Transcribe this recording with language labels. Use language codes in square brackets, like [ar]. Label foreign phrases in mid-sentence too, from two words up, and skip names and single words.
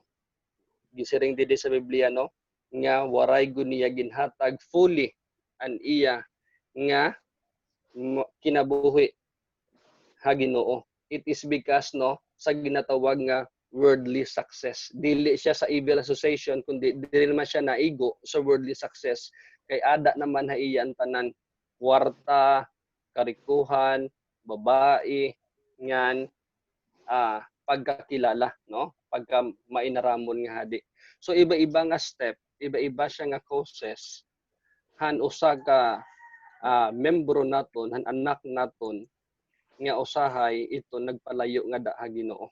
[war] Gisiring didi sa Biblia no nga waray gud niya ginhatag fully an iya nga kinabuhi ha Ginoo. [en] It is because [war] no sa ginatawag nga [en] worldly success. [war] Dili siya sa [en] evil association [war] kundi dili naman siya naigo sa [en] worldly success. [war] Kay ada naman ha iyan tanan kwarta, karikuhan, babae, ngan pagkakilala, no? Pagka mainaramon nga hadi. So iba-iba nga step, iba-iba siya nga causes han usa ka membro naton, han anak naton nga usahay ito nagpalayo nga da Ginoo.